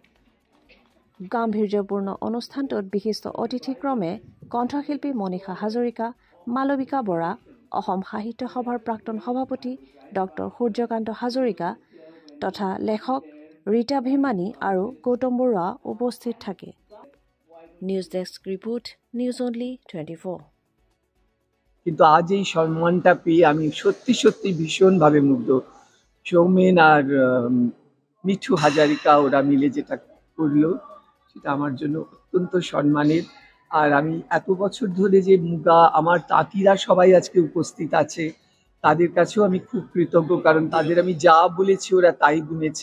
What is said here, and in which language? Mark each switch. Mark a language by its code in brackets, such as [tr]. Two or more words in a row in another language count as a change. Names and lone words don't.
[as] গাম্ভীৰ্যপূৰ্ণ অনুষ্ঠানটোত বিশিষ্ট অতিথিক্ৰমে কণ্ঠশিল্পী মনীষা হাজৰিকা, মালবিকা বৰা, অসম সাহিত্য সভাৰ প্ৰাক্তন সভাপতি ডক্টৰ সূৰ্যকান্ত হাজৰিকা তথা লেখক ৰীতা ভীমানী আৰু গৌতম বৰুৱা উপস্থিত থাকে। নিউজ ডেস্ক ৰিপোৰ্ট, নিউজ অনলি 24। [bn] কিন্তু আজ এই সম্মানটা পেয়ে আমি সত্যি সত্যি ভীষণভাবে মুগ্ধ। সৌমেন আর মিঠু হাজারিকা ওরা মিলে যেটা করলো সেটা আমার জন্য অত্যন্ত সম্মানের। আর আমি এত বছর ধরে যে মুগা আমার তাঁতিরা সবাই আজকে উপস্থিত আছে, তাদের কাছেও আমি খুব কৃতজ্ঞ, কারণ তাদের আমি যা বলেছি ওরা তাই বুনেছে।